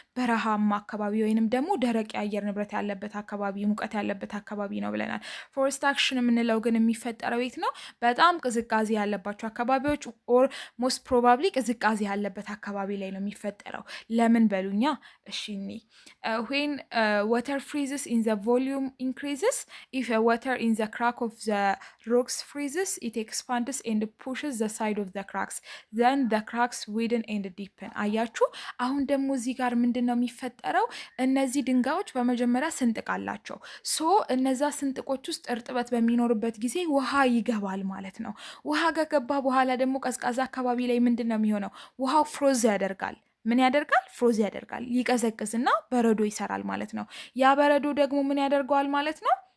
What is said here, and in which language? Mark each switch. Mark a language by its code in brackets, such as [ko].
[am] በረሃማ አካባቢ ወይንም ደግሞ ደረቅ የአየር ንብረት ያለበት አካባቢ፣ ሙቀት ያለበት አካባቢ ነው ብለናል። ፎረስት አክሽን የምንለው ግን የሚፈጠረው የት ነው? በጣም ቅዝቃዜ ያለባቸው አካባቢዎች [en] ኦር ሞስት ፕሮባብሊ [am] ቅዝቃዜ ያለበት አካባቢ ላይ ነው የሚፈጠረው። ለምን በሉኛ? [en] እሺ ዌን ወተር ፍሪዝስ ኢን ዘ ቮሊዩም ኢንክሪዝስ ኢፍ ወተር ኢን ዘ ክራክ of the rocks freezes, it expands and pushes the side of the cracks, then the cracks widen and deepen. [am] አያችሁ አሁን ደግሞ እዚህ ጋር ምንድን ነው የሚፈጠረው? እነዚህ ድንጋዮች በመጀመሪያ ስንጥቅ አላቸው። እነዛ ስንጥቆች ውስጥ እርጥበት በሚኖርበት ጊዜ ውሃ ይገባል ማለት ነው። ውሃ ከገባ በኋላ ደግሞ ቀዝቃዛ አካባቢ ላይ ምንድን ነው የሚሆነው? ውሃው ፍሮዝ ያደርጋል። ምን ያደርጋል? ፍሮዝ ያደርጋል። ይቀዘቅዝና በረዶ ይሰራል ማለት ነው። ያ በረዶ ደግሞ ምን ያደርገዋል ማለት ነው?